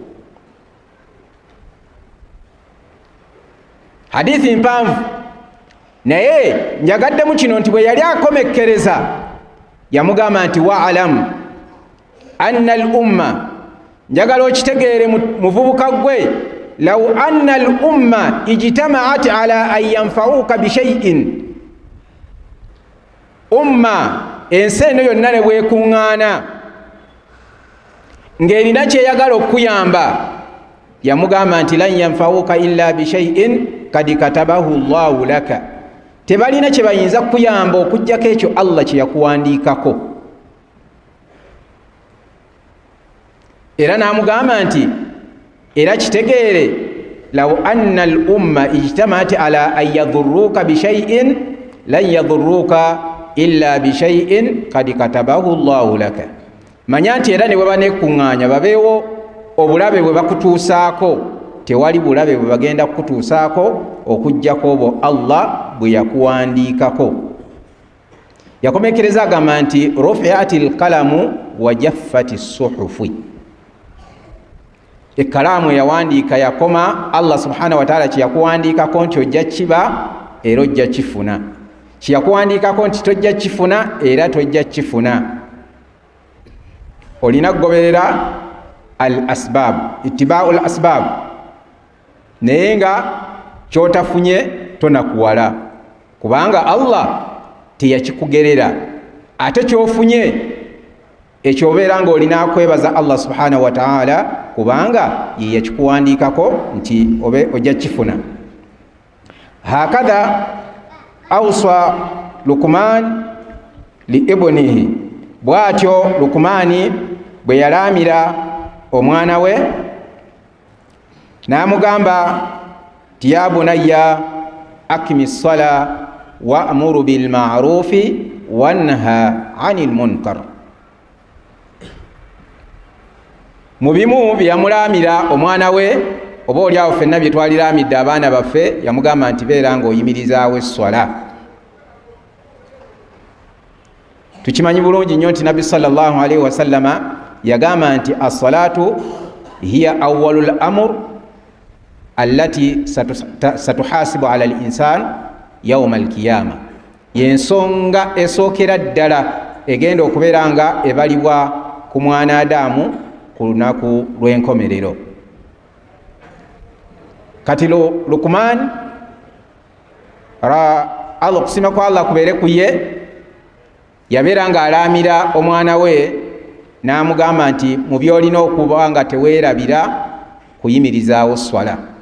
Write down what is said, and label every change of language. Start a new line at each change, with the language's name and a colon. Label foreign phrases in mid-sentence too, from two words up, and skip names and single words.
Ganda: Hadithi mpanvu, naye njagaddemu kino nti bwe yali akomekkereza yamugamba nti
Arabic: واعلم أن الأمة,
Ganda: njagala okitegeere muvubuka gwe,
Arabic: لو أن الأمة اجتمعت على أن ينفعوك بشيء,
Ganda: umma ensi eno yonna ne bwekuŋŋaana ng'erina kyeyagala okuyamba, yamugamba nti
Arabic: لن ينفعوك إلا بشيء قد كتبه الله لك,
Ganda: tebalina kye bayinza kuyamba okujjako ekyo Allah kye yakuwandiikako. Era n'amugamba nti era kitegeere,
Arabic: لو أن الأمة اجتمعت على أن يضروك بشيء لن يضروك إلا بشيء قد كتبه الله لك.
Ganda: Manya nti era ne bwe banekuŋŋaanya babeewo obulabe bwe bakutuusaako, tewali bulabe bwe bagenda kukutuusaako okujjako obwo Allah bwe yakuwandiikako. Yakomekereza agamba nti
Arabic: رفعت الأقلام وجفت الصحف,
Ganda: ekkalaamu eyawandiika yakoma,
Arabic: الله سبحانه وتعالى
Ganda: kyeyakuwandiikako nti ojja kiba era ojja kifuna, kyeyakuwandiikako nti tojja kifuna era tojja kifuna. Olina kugoberera
Arabic: الأسباب، اتباع الأسباب,
Ganda: naye nga kyotafunye tonakuwala, kubanga Allah teyakikugerera. Ate kyofunye ekyo obeera ng'olina akwebaza
Arabic: الله سبحانه وتعالى,
Ganda: kubanga ye yakikuwandiikako nti ojja kifuna.
Arabic: هكذا أوصى لقمان لابنه,
Ganda: bw'atyo Luqmani bwe yalaamira omwana we n'amugamba ti
Arabic: يا بني أقم الصلاة وأمر بالمعروف وانه عن المنكر.
Ganda: Mu bimu byeyamulaamira omwana we, oba oliawo ffenna bye twaliraamidde abaana baffe, yamugamba nti beera ng'oyimirizaawo esswala. tukimanyi bulungi nnyo nti nabbi
Arabic: صلى الله عليه وسلم
Ganda: yagamba nti
Arabic: الصلاة هي أول الأمر التي ستحاسب على الإنسان يوم القيامة,
Ganda: yensonga esookera ddala egenda okubeera nga ebalibwa ku mwana Adamu ku lunaku lw'enkomerero. Kati Luqman Allah okusima kwa Allah kubeere ku ye, yabeera nga alaamira omwana we n'amugamba nti mu byolina okuba nga teweerabira kuyimirizaawo swala.